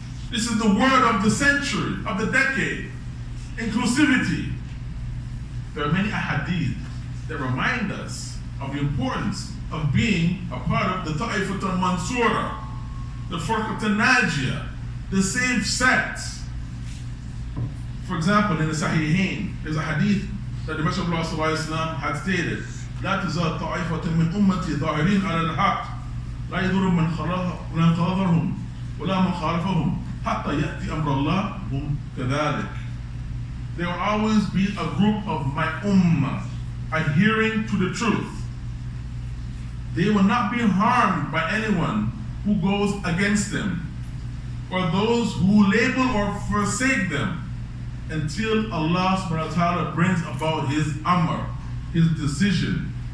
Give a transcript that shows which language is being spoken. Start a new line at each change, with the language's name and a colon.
English: This is the word of the century, of the decade. Inclusivity. There are many ahadith that remind us of the importance of being a part of the Ta'ifat al-Mansura, the Firqat al-Najiyah, the saved sect. For example, in the Sahihain, there's a hadith that the Messenger of Allah had stated,
Arabic: لا تزال طائفة من أمتي ظاهرين على الحق لا يضر من خالفهم ولا من خالفهم حتى يأتي أمر الله هم كذلك.
English: There will always be a group of my ummah adhering to the truth. They will not be harmed by anyone who goes against them or those who label or forsake them until Allah subhanahu wa ta'ala brings about His amr, His decision.